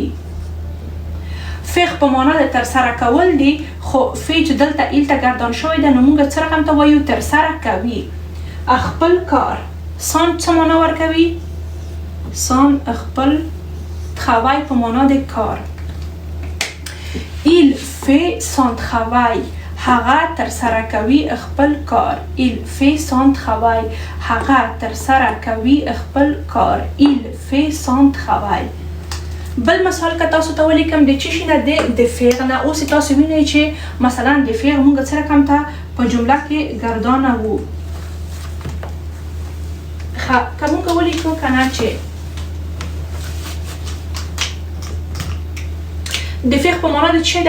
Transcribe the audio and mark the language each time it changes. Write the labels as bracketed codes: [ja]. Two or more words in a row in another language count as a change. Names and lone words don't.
[ps] فیغ په معنا د تر سره کول دی، خو فی چې دلته ایل ته ګردان شوی ده نو مونږ څه رقم ته وایو؟ تر سره کوي خپل کار. سان څه معنا ورکوي؟ سان خپل travail په معنا د کار. [fr] il fait son travail، [ps] هغه تر سره کوي خپل کار. [fr] il fait son travail، [ps] هغه تر سره کوي خپل کار. [fr] il fait son travail. [ps] بل مثال که تاسو ته ولیکم د چی شي نه د فعل نه. اوس تاسو وینئ چې مثلا د فعل مونږ څه رقم ته په جمله کې ګردانه وو. که مونږ ولیکو که نه چې د فعل په معنا د چی ده؟